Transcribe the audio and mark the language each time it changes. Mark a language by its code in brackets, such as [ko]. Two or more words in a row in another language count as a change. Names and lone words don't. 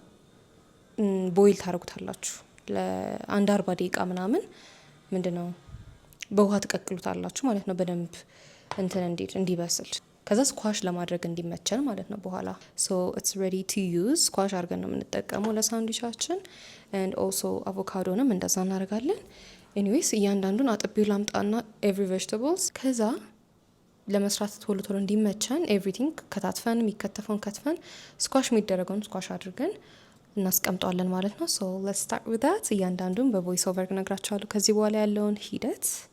[am] ቦይል ታደርጉታላችሁ ለአንድ 40 ደቂቃ ምናምን። ምንድነው በውሃ ትቀቅሉታላችሁ ማለት ነው፣ በደንብ እንትን እንዲበስል። ከዛ ስኳሽ ለማድረግ እንዲመቸን ማለት ነው በኋላ። [en] it's ready to use። [am] ስኳሽ አድርገን ነው የምንጠቀመው ለሳንድዊቻችን። [en] and also [am] አቮካዶንም እንደዛ እናደርጋለን። ኤኒዌይስ እያንዳንዱን አጥቤው ላምጣና [en] every vegetables። [am] ከዛ ለመስራት ቶሎ ቶሎ እንዲመቸን ኤቭሪቲንግ ከታትፈን የሚከተፈውን ከትፈን ስኳሽ የሚደረገውን ስኳሽ አድርገን እናስቀምጠዋለን ማለት ነው። [en] let's start with that። [am] እያንዳንዱን በቮይስ ኦቨር እነግራችኋለሁ ከዚህ በኋላ ያለውን ሂደት።